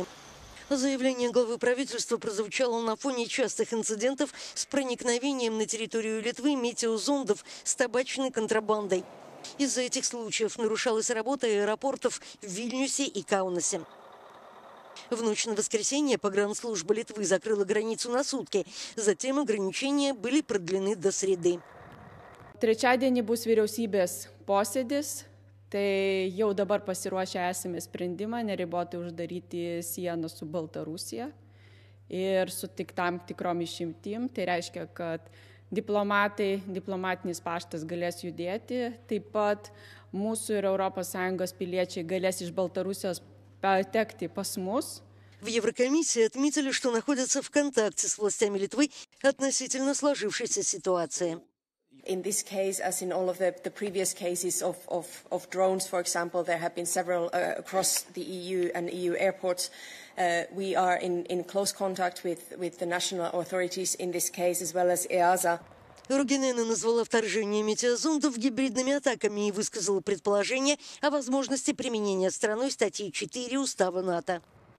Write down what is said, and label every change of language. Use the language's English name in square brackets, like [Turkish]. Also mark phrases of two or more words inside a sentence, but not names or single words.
[Russian] Заявление главы правительства прозвучало на фоне частых инцидентов с проникновением на территорию Литвы метеозондов с табачной контрабандой. Из-за этих случаев нарушалась работа аэропортов в Вильнюсе и Каунасе. В ночь на воскресенье погранслужба Литвы закрыла границу на сутки. Затем ограничения были продлены до среды. [Lithuanian] Trečiadienį bus vyriausybės posėdis, tai jau dabar pasiruošę esame sprendimą neribotai uždaryti sieną su Baltarusija ir su tik tam tikrom išimtim. Tai reiškia, kad diplomatinis paštas galės judėti, taip pat mūsų ir ES piliečiai galės iš Baltarusijos patekti pas mus. [Russian] В Еврокомиссии отметили, что находятся в контакте с властями Литвы относительно сложившейся ситуации. [English] In this case, as in all of the previous cases of drones, for example, there have been several across the EU and EU airports. We are in close contact with the national authorities in this case, as well as EASA. [Russian] Ругинене назвала вторжение метеозондов гибридными атаками и высказала предположение о возможности применения страной статьи 4 Устава НАТО.